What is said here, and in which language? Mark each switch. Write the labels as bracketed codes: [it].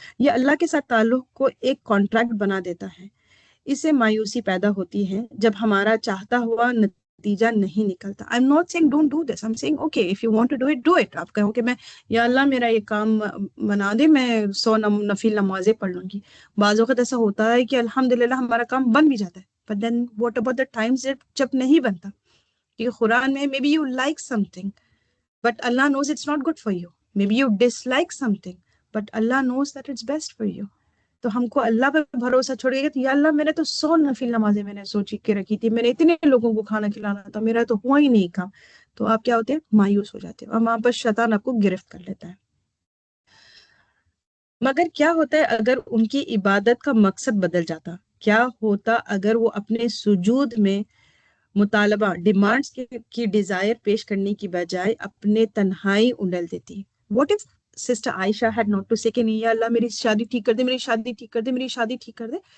[ur] یہ اللہ کے ساتھ تعلق کو ایک کانٹریکٹ بنا دیتا ہے. اس سے مایوسی پیدا ہوتی ہے جب ہمارا چاہتا ہوا نتیجہ نہیں نکلتا. [en] I'm not saying don't do this, I'm saying okay, if you want to do it, do it. [ur] آپ کہو کہ میں یا اللہ میرا یہ کام بنا دے, میں 100 نفل نمازیں پڑھ لوں گی. بعض وقت ایسا ہوتا ہے کہ الحمدللہ ہمارا کام بن بھی جاتا ہے, [en] but then what about the times [ur] جب نہیں بنتا؟ کیونکہ قرآن میں [en] maybe you like something but Allah knows it's not good for you, maybe you dislike something but Allah knows that it's best for you. [ur] تو ہم کو اللہ پہ بھروسہ چھوڑ گیا کہ یا اللہ میں نے تو 100 نفل نمازیں میں نے سوچی کے رکھی تھی, میں نے اتنے لوگوں کو کھانا کھلانا تھا, میرا تو ہوا ہی نہیں کام. تو آپ کیا ہوتے ہیں, مایوس ہو جاتے ہیں, اور وہاں پر شیطان آپ کو گرفت کر لیتا ہے. مگر کیا ہوتا ہے اگر ان کی عبادت کا مقصد بدل جاتا؟ کیا ہوتا اگر وہ اپنے سجود میں مطالبہ ڈیمانڈز کی ڈیزائر پیش کرنے کی بجائے اپنے تنہائی انڈل دیتی؟ [en] what if [ur] sister Aisha [en] had not to say [ur] کہ نہیں یا اللہ میری شادی ٹھیک کر دے, میری شادی ٹھیک کر دے, میری شادی ٹھیک کر دے.